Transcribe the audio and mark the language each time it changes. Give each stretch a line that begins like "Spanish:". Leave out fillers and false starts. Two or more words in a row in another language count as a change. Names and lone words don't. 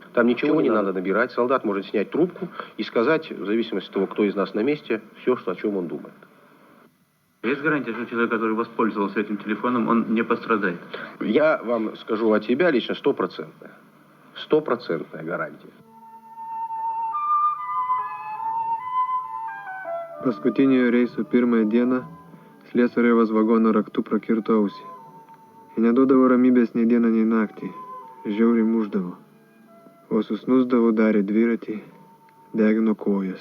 Russian: Там ничего не надо набирать. Солдат может снять трубку и сказать, в зависимости от того, кто из нас на месте, все, о чем он думает. Есть гарантия, что человек, который воспользовался этим телефоном, он не пострадает? Я вам скажу от себя лично 100%. 100% гарантия.
Lithuanian: Paskutiniojo reiso pirmąją dieną Slesarevas vagono raktu prakirto ausį. Ir neduodavo ramybės nei dieną, nei naktį. Žiauriai muždavo. O susnusdavo, darė dviratį, degino kojas.